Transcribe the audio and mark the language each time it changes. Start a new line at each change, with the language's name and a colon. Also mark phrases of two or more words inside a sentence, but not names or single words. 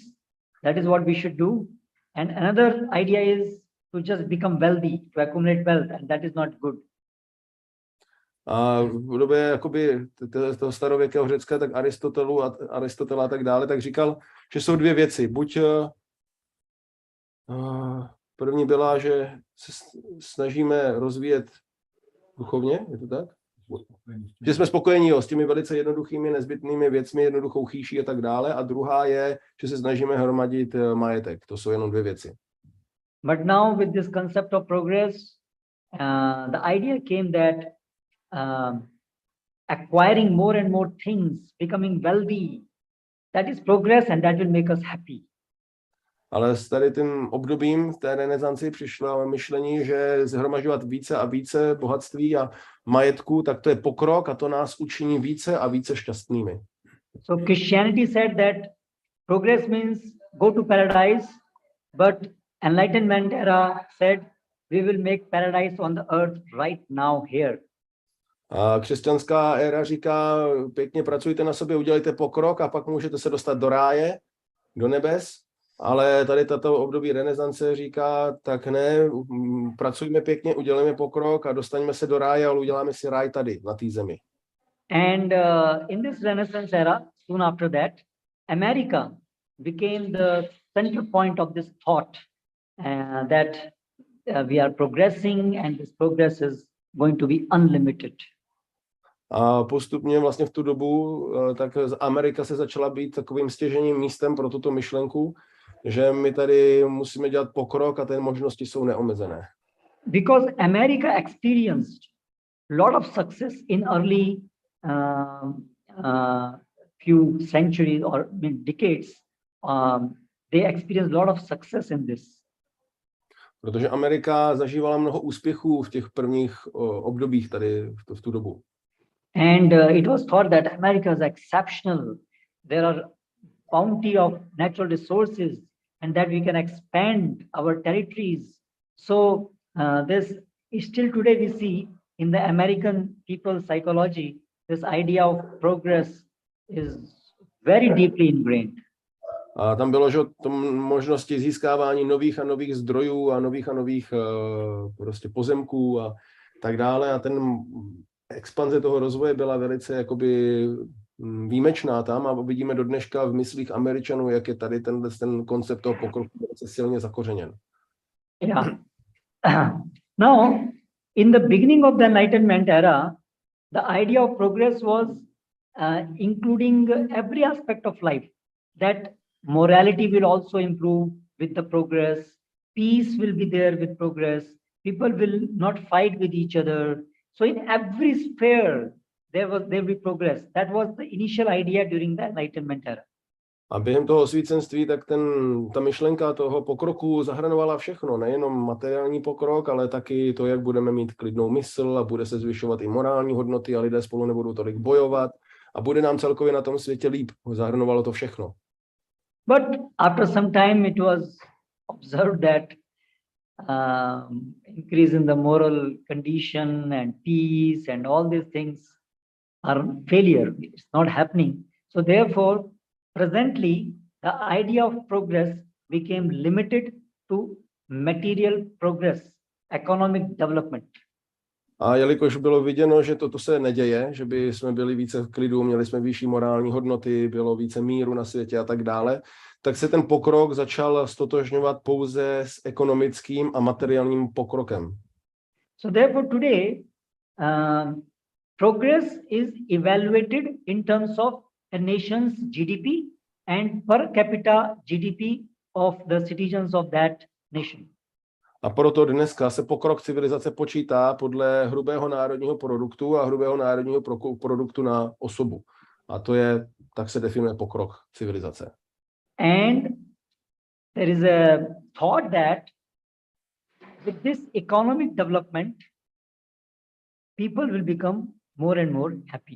English: That is what we should do. And another idea is to just become wealthy, to accumulate wealth, and that is not good.
Czech: A v době jakoby toho starověkého Řecka, tak Aristotela a tak dále, tak říkal, že jsou dvě věci. Buď první byla, že se snažíme rozvíjet duchovně, je to tak? Že jsme spokojení s těmi velice jednoduchými, nezbytnými věcmi, jednoduchou chýší a tak dále. A druhá je, že se snažíme hromadit majetek. To jsou jenom dvě věci.
English: But now with this concept of progress, the idea came that acquiring more and more things, becoming wealthy, that is progress and that will make us happy.
Czech: Ale s tady tím obdobím té renesanci přišlo myšlení, že zhromažďovat více a více bohatství a majetku, tak to je pokrok a to nás učiní více a více šťastnými.
English: So Christianity said that progress means go to paradise, but enlightenment era said we will make paradise on the earth right now here.
Czech: A křesťanská éra říká, pěkně pracujte na sobě, udělejte pokrok a pak můžete se dostat do ráje, do nebes. Ale tady tato období renesance říká, tak ne, pracujme pěkně, udělejme pokrok a dostaňme se do ráje, ale uděláme si ráj tady, na té zemi.
English: And in this Renaissance era, soon after that, America became the center point of this thought that we are progressing and this progress is going to be unlimited.
Czech: A postupně vlastně v tu dobu tak Amerika se začala být takovým stěžejním místem pro tuto myšlenku, že my tady musíme dělat pokrok a ty možnosti jsou neomezené.
English: Because America experienced a lot of success in early few centuries or decades. They experienced a lot of success in this.
Czech: Protože Amerika zažívala mnoho úspěchů v těch prvních obdobích tady v tu dobu.
English: And it was thought that America is exceptional. There are bounty of natural resources and that we can expand our territories. So this still today we see in the American people's psychology, this idea of progress is very deeply ingrained.
Czech: A tam bylo, že možnosti získávání nových a nových zdrojů a nových prostě pozemků a tak dále. A ten expanze toho rozvoje byla velice jakoby výjimečná tam a vidíme do dneška v myslích Američanů, jak je tady ten koncept toho pokroku velice silně zakořeněn.
English: Yeah. Now, in the beginning of the Enlightenment era, the idea of progress was including every aspect of life, that morality will also improve with the progress, peace will be there with progress, people will not fight with each other. So in every sphere, there will be progress. That was the initial idea during the Enlightenment era.
Czech: A během toho osvícenství, tak ta myšlenka toho pokroku zahrnovala všechno, nejenom materiální pokrok, ale taky to, jak budeme mít klidnou mysl a bude se zvyšovat i morální hodnoty a lidé spolu nebudou tolik bojovat a bude nám celkově na tom světě líp. Zahrnovalo to všechno.
English: But after some time it was observed that increase in the moral condition and peace and all these things are failure. It's not happening. So therefore, presently, the idea of progress became limited to material progress, economic development.
Czech: A jelikož bylo viděno, že toto se neděje, že by jsme byli více v klidu, měli jsme vyšší morální hodnoty, bylo více míru na světě a tak dále, tak se ten pokrok začal stotožňovat pouze s ekonomickým a materiálním pokrokem.
English: So therefore today, progress is evaluated in terms of a nation's GDP and per capita GDP of the citizens of that nation.
Czech: A proto dneska se pokrok civilizace počítá podle hrubého národního produktu a hrubého národního produktu na osobu. A tak se definuje pokrok civilizace.
English: And there is a thought that with this economic development, people will become more and more happy.